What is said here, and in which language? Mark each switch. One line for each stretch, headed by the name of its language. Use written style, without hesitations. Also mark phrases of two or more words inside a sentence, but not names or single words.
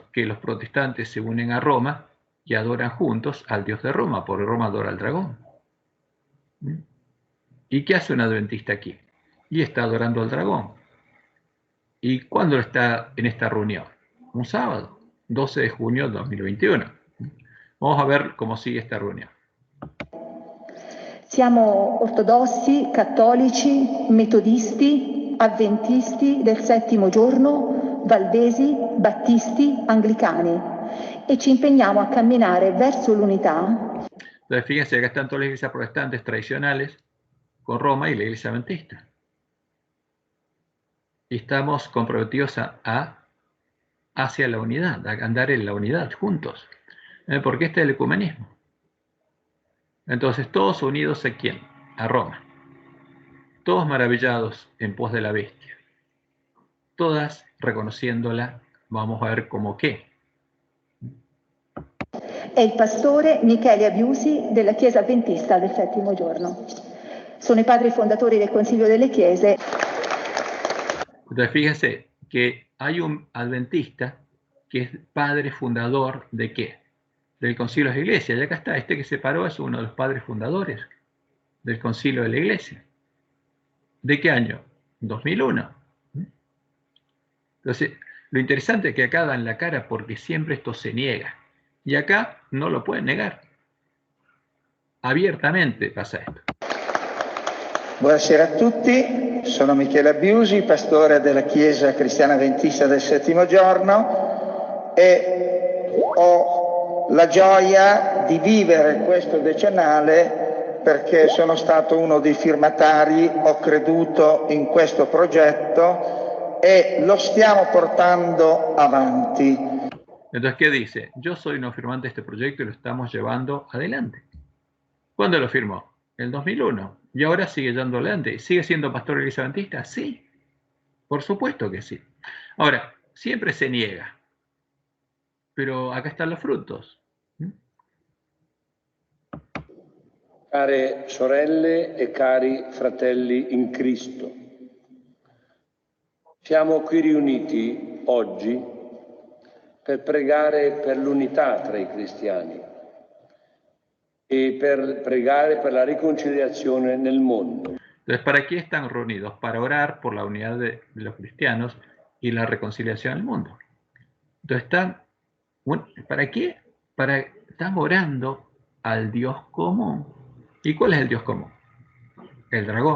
Spanish: Que los protestantes se unen a Roma y adoran juntos al Dios de Roma, porque Roma adora al dragón. ¿Y qué hace un adventista aquí? Y está adorando al dragón. ¿Y cuándo está en esta reunión? Un sábado, 12 de junio de 2021. Vamos a ver cómo sigue esta reunión.
Italian: Siamo ortodossi, cattolici, metodisti, avventisti del settimo giorno, valdesi, battisti, anglicani e ci impegniamo a camminare verso l'unità.
Spanish: Entonces, fíjense, acá están todas las iglesias protestantes tradicionales con Roma y la iglesia adventista. Y estamos comprometidos hacia la unidad, a andar en la unidad juntos. Porque este es el ecumenismo. Entonces, todos unidos ¿a quién? A Roma. Todos maravillados en pos de la bestia. Todas reconociéndola, vamos a ver como qué.
Italian: È il pastore Michele Abiusi della Chiesa Adventista del Settimo Giorno. Sono i padri fondatori del Consiglio delle Chiese.
Spanish: Entonces, fíjense que hay un adventista que es padre fundador ¿de qué? Del Concilio de la Iglesia. Y acá está, este que se paró es uno de los padres fundadores del Concilio de la Iglesia. ¿De qué año? 2001. Entonces, lo interesante es que acá dan la cara porque siempre esto se niega. Y acá no lo pueden negar. Abiertamente pasa esto.
Italian: Buonasera a tutti, sono Michele Abiusi, pastore della Chiesa Cristiana Adventista del Settimo Giorno e ho la gioia di vivere questo decennale perché sono stato uno dei firmatari, ho creduto in questo progetto e lo stiamo portando avanti.
Spanish: Entonces, ¿qué dice? Yo soy un firmante de este proyecto y lo estamos llevando adelante. ¿Cuándo lo firmó? En 2001. ¿Y ahora sigue llevando adelante? ¿Sigue siendo pastor de la Iglesia Adventista? Sí, por supuesto que sí. Ahora, siempre se niega. Pero acá están los frutos.
Italian: Care sorelle e cari fratelli in Cristo, siamo qui riuniti oggi per pregare per l'unità tra i cristiani e per pregare per la riconciliazione nel mondo.
Spanish: Entonces, ¿para qué están reunidos? Para orar por la unidad de los cristianos y la reconciliación del mundo. Entonces, ¿para qué? Están orando al Dios común. ¿Y cuál es el Dios común? El dragón.